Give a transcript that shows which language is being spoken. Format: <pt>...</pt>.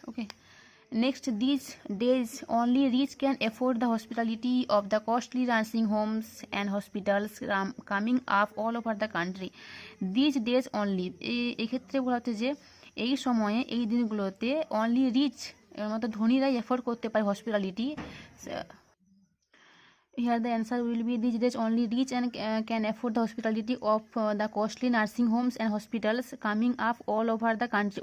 <en>Okay, next, these days only rich can afford the hospitality of the costly nursing homes and hospitals coming up all over the country.</en> <bn>These days only, এক্ষেত্রে বলা হচ্ছে যে এই সময়ে, এই দিনগুলোতে only rich, এর মতো ধনীরাই এফোর্ড করতে পারে hospitality.</bn> <en>Here the answer will be, these days only rich and can afford the hospitality of the costly nursing homes and hospitals coming up all over the country.</en>